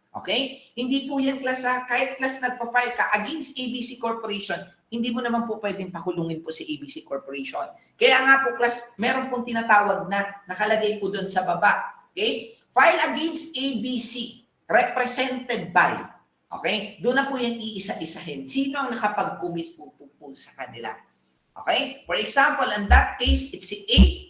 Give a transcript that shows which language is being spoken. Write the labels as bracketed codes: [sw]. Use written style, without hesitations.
[tl] Okay? Hindi po yan class ha. Kahit class nagpa-file ka against ABC Corporation, hindi mo naman po pwedeng pakulungin po si ABC Corporation. Kaya nga po class, meron pong tinatawag na nakalagay po doon sa baba. Okay? [en] File against ABC, represented by. [tl] Okay? Doon na po yan iisa-isahin. Sino ang nakapag-commit po sa kanila? Okay? [en] For example, in that case, it's si A.